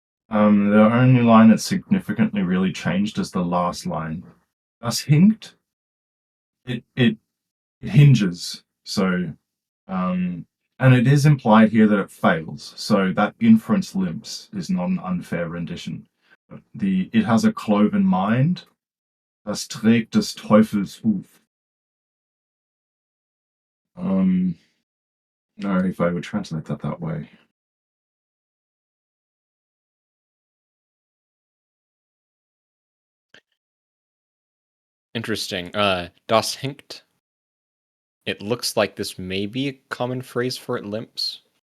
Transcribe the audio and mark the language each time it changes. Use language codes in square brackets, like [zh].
[en] The only line that's significantly really changed is the last line. [de] Das hinkt. [en] It hinges. So, and it is implied here that it fails. So that inference limps is not an unfair rendition. It has a cloven mind. [de] Das trägt des Teufels Huf. [en] know if I would translate that way. [de] Interesting. Das hinkt. [en] It looks like this may be a common phrase for it limps.